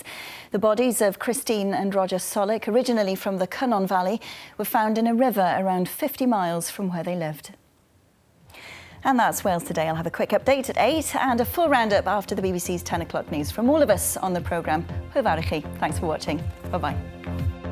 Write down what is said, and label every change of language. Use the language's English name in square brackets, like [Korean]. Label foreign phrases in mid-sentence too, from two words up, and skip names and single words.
[English] The bodies of Christine and Roger Solik, originally from the Cynon Valley, were found in a river around 50 miles from where they lived. And that's Wales Today. I'll have a quick update at 8 and a full roundup after the BBC's 10 o'clock news. From all of us on the programme, [Welsh] hwyl fawr i chi. [English] Thanks for watching. Bye-bye.